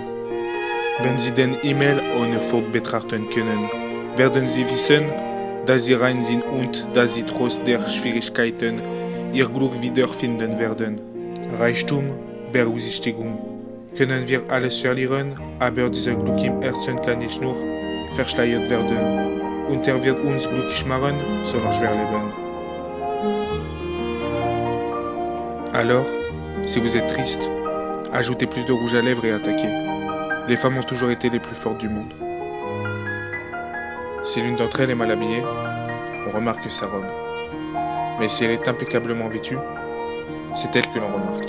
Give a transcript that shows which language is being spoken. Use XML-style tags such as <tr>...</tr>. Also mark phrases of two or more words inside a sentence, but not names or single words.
<de>Wenn Sie den Himmel ohne Furcht betrachten können, werden Sie wissen, dass Sie rein sind und dass Sie trotz der Schwierigkeiten Ihr Glück wiederfinden werden. Reichtum, Berücksichtigung. Können wir alles verlieren, aber dieser Glück im Herzen kann nicht nur verschleiert werden. Und wird uns glücklich machen, solange wir leben.</de> <fr>Alors, si vous êtes triste, ajoutez plus de rouge à lèvres et attaquez. Les femmes ont toujours été les plus fortes du monde. Si l'une d'entre elles est mal habillée, on remarque sa robe. Mais si elle est impeccablement vêtue, c'est elle que l'on remarque.</fr>